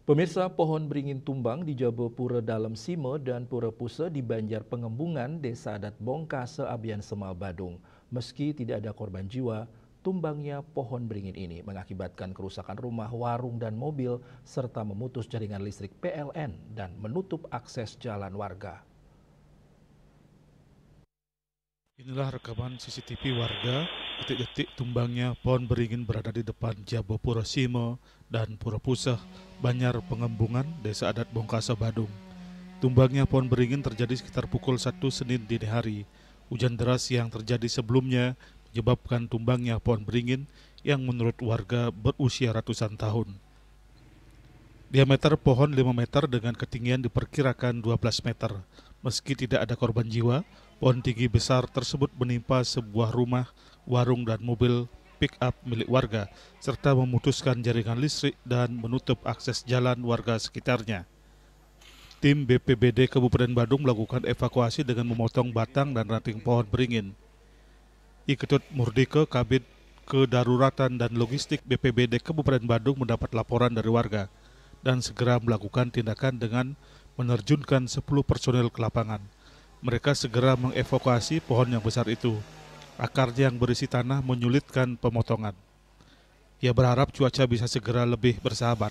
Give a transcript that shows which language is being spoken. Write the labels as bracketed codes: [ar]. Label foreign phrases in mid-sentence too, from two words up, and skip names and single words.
[id] Pemirsa, pohon beringin tumbang di Jabo Pura Dalam Sime dan Pura Puse di Banjar Pengembungan, Desa Adat Bongkase, Abian Semal, Badung. Meski tidak ada korban jiwa, tumbangnya pohon beringin ini mengakibatkan kerusakan rumah, warung, dan mobil, serta memutus jaringan listrik PLN dan menutup akses jalan warga. Inilah rekaman CCTV warga detik-detik tumbangnya pohon beringin berada di depan Jabo Pura Sime dan Pura Puseh, Banjar Pengembungan, Desa Adat Bongkase, Badung. Tumbangnya pohon beringin terjadi sekitar pukul 1 Senin dini hari. Hujan deras yang terjadi sebelumnya menyebabkan tumbangnya pohon beringin yang menurut warga berusia ratusan tahun. Diameter pohon 5 meter dengan ketinggian diperkirakan 12 meter. Meski tidak ada korban jiwa, pohon tinggi besar tersebut menimpa sebuah rumah, warung, dan mobil pick-up milik warga, serta memutuskan jaringan listrik dan menutup akses jalan warga sekitarnya. Tim BPBD Kabupaten Badung melakukan evakuasi dengan memotong batang dan ranting pohon beringin. Iketut Murdike, Kabid Kedaruratan dan Logistik BPBD Kabupaten Badung mendapat laporan dari warga dan segera melakukan tindakan dengan menerjunkan 10 personel ke lapangan. Mereka segera mengevakuasi pohon yang besar itu. Akarnya yang berisi tanah menyulitkan pemotongan. Ia berharap cuaca bisa segera lebih bersahabat.